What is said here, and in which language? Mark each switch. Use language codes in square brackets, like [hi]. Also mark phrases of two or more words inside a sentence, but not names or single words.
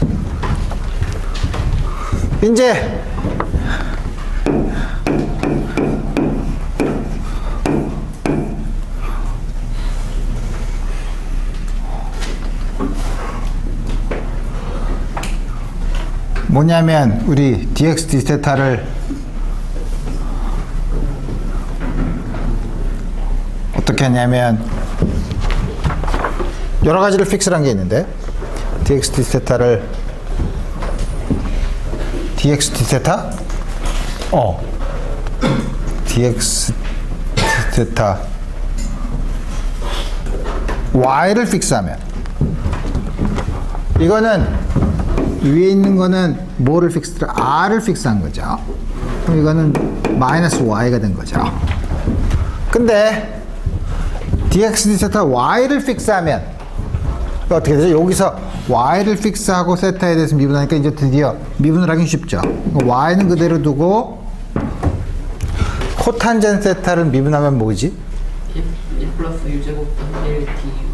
[ko] 이제 뭐냐면 우리 dx dθ를 어떻게 하냐면 여러 가지를 픽스한 게 있는데 dx dθ를 dx dθ dx dθ y를 픽스하면 이거는 위에 있는 거는 뭐를 픽스를 r을 픽스한 거죠. 그럼 이거는 마이너스 y가 된 거죠. 근데 dx dθ y를 픽스하면 어떻게 되죠? 여기서 y를 픽스하고 세타에 대해서 미분하니까 이제 드디어 미분을 하긴 쉽죠. y는 그대로 두고 코탄젠 세타를 미분하면 뭐지? 1 플러스 u제곱 1 t